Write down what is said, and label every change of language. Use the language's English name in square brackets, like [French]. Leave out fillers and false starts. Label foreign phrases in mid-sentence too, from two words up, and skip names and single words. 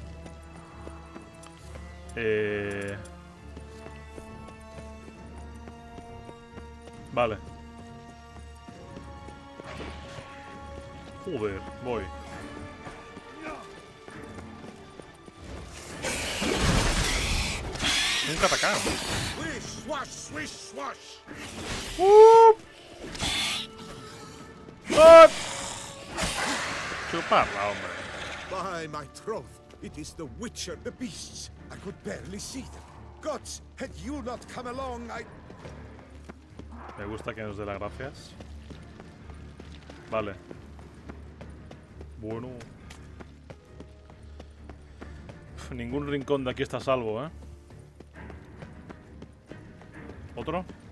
[Spanish] Vale. Joder, voy. Nunca atacar. Swish, swash, swish, swash. Chuparla, hombre. [English] By my troth, it is the Witcher, the beasts. I could barely see them. Gods, had you not come along, I... [Spanish] Me gusta que nos dé las gracias. Vale. Bueno. Ningún rincón de aquí está a salvo, ¿eh? ¿Otro?